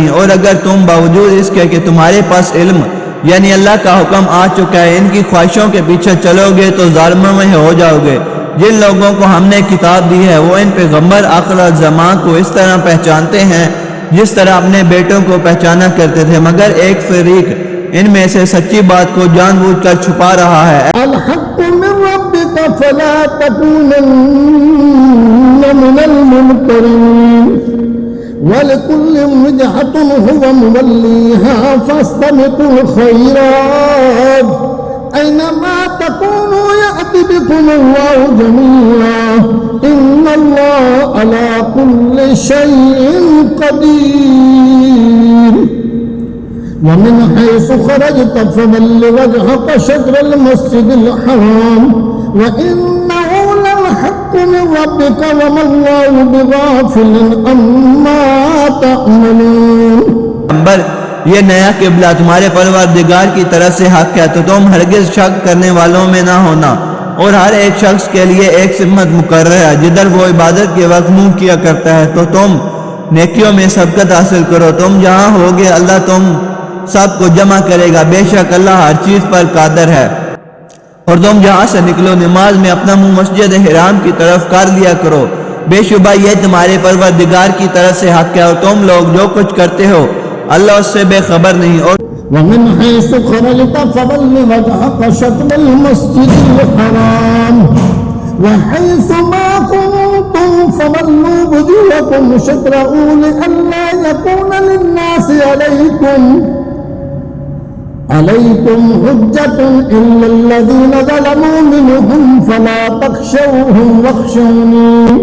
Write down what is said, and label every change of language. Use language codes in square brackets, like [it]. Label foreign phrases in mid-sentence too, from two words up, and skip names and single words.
[ur] اور اگر تم باوجود اس کے کہ تمہارے پاس علم یعنی اللہ کا حکم آ چکا ہے ان کی خواہشوں کے پیچھے چلو گے تو ظالموں میں ہو جاؤ گے. جن لوگوں کو ہم نے کتاب دی ہے وہ ان پیغمبر آخر زماں کو اس طرح پہچانتے ہیں جس طرح اپنے بیٹوں کو پہچانا کرتے تھے، مگر ایک فریق ان میں سے سچی بات کو جان بوجھ کر چھپا رہا ہے. [ar] الحق من ربك فلا تكونن من الممترين ولكل وجهة هو موليها فاستبقوا الخيرات أين ما تكونوا يأت بكم الله جميعا إن الله على كل شيء قدير. ومن حيث خرجت فول وجهك شطر المسجد الحرام وإنه للحق من ربك وما الله بغافل عما تعملون. [ur] یہ نیا قبلہ تمہارے پروردگار کی طرف سے حق ہے تو تم ہرگز شک کرنے والوں میں نہ ہونا. اور ہر ایک شخص کے لیے ایک سمت مقرر ہے جدھر وہ عبادت کے وقت منہ کیا کرتا ہے. تو تم نیکیوں میں سبقت حاصل کرو۔ تم جہاں ہو گے اللہ تم سب کو جمع کرے گا. بیشک اللہ ہر چیز پر قادر ہے۔ اور تم جہاں سے نکلو نماز میں اپنا منہ مسجد حرام کی طرف کر لیا کرو. بیشبہ یہ تمہارے پروردگار کی طرف سے حق ہے اور تم لوگ جو کچھ کرتے ہو اللہ اس سے بےخبر نہیں. और [ar] ومن حيث خرجت فول وجهك شطر المسجد الحرام وحيث ما كنتم فولوا وجوهكم شطره لئلا يكون للناس عليكم حجة إلا الذين ظلموا منهم فلا تخشوهم واخشوني